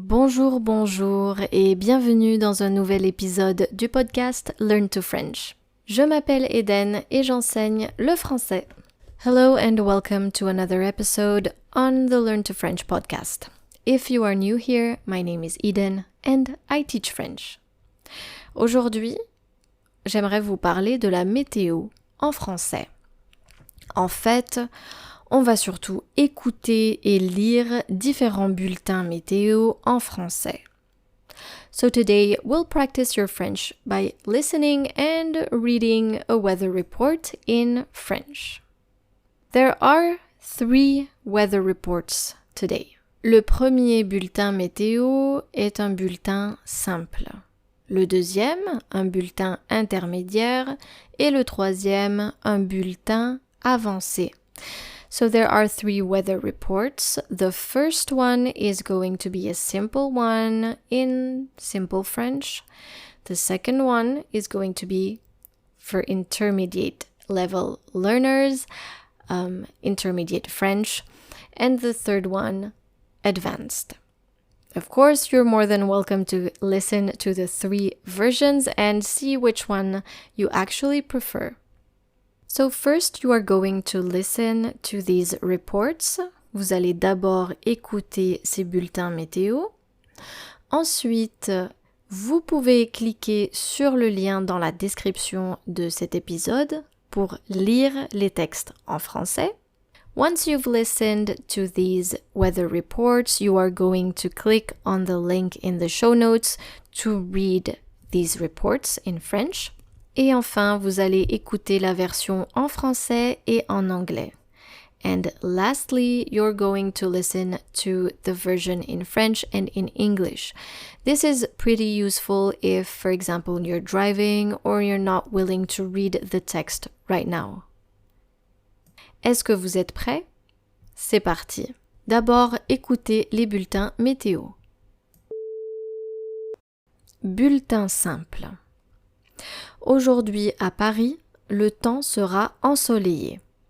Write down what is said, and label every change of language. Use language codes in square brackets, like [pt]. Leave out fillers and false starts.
[fr] Bonjour et bienvenue dans un nouvel épisode du podcast Learn to French. Je m'appelle Eden et j'enseigne le français. [en] Hello and welcome to another episode on the Learn to French podcast. If you are new here, my name is Eden and I teach French. [fr] Aujourd'hui, j'aimerais vous parler de la météo en français. En fait, on va surtout écouter et lire différents bulletins météo en français. [en] So today we'll practice your French by listening and reading a weather report in French. There are 3 weather reports today. [fr] Le premier bulletin météo est un bulletin simple. Le deuxième, un bulletin intermédiaire et le troisième, un bulletin avancé. [en] So there are 3 weather reports. The first one is going to be a simple one in simple French. The second one is going to be for intermediate level learners, intermediate French. And the third one, advanced. Of course, you're more than welcome to listen to the 3 versions and see which one you actually prefer. So first, you are going to listen to these reports. [fr] Vous allez d'abord écouter ces bulletins météo. Ensuite, vous pouvez cliquer sur le lien dans la description de cet épisode pour lire les textes en français. [en] Once you've listened to these weather reports, you are going to click on the link in the show notes to read these reports in French. Et enfin, vous allez écouter la version en français et en anglais. And lastly, you're going to listen to the version in French and in English. This is pretty useful if, for example, you're driving or you're not willing to read the text right now. [fr] Est-ce que vous êtes prêts? C'est parti. D'abord, écoutez les bulletins météo. Bulletin simple. Aujourd'hui à Paris, le temps sera ensoleillé.